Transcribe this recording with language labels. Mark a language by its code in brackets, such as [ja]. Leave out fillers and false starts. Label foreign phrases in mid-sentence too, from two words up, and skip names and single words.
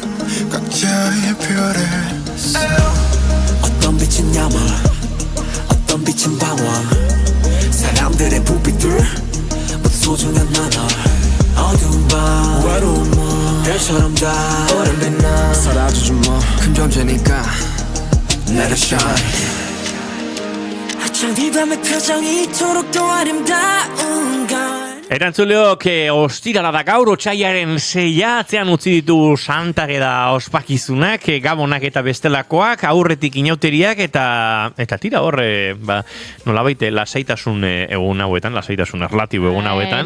[ko] 각자의 별에서 어떤 빛은 야망 어떤 빛은 방황 사람들의 불빛들 모두 소중한 나눠 어두운 밤 외로운 밤 별처럼 다 오랜 빛나 사라지지 뭐 큰 존재니까 [en] Let it shine [ko] 어쩜 이 밤의 표정이 이토록 또 아름다운 걸 [eu] Erantzuleok, ostirala da gaur, otsailaren 6 atzean utzi ditu Santageda ospakizunak, gabonak eta bestelakoak, aurretik inauteriak eta tira horre, nolabait lasaitasun egun hauetan, lasaitasun erlatibo egun hauetan.